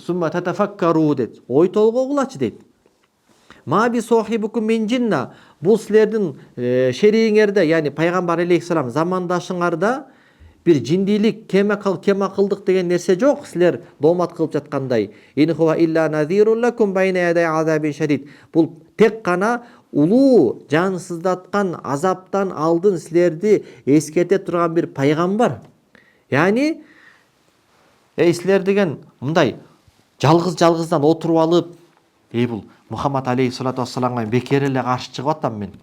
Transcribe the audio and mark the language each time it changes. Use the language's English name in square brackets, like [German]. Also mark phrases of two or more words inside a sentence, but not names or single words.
[Arabic] ثم تتفكروا дейт. [Kyrgyz] Ой толгогулачы дейт. [Arabic] ما بصاحبكم من جنة. [Kyrgyz] Бул силердин шериңерде, яни пайгамбар алейхиссалам замандашыңарда бир жиндилик, кем акылдык деген нерсе жок. Силер доомат кылып жаткандай. [Arabic] إن هو إلا نذير لكم بين يدي عذاب شديد. [Kyrgyz] Бул тек гана улуу жансыздаткан азаптан алдын силерди эскерте турган бир пайгамбар. Яни силер деген мындай жалгыздан отуруп алып, бул Мухаммад [Arabic] عليه الصلاة والسلام [Kyrgyz] бекер эле каршы чыгып атам мен.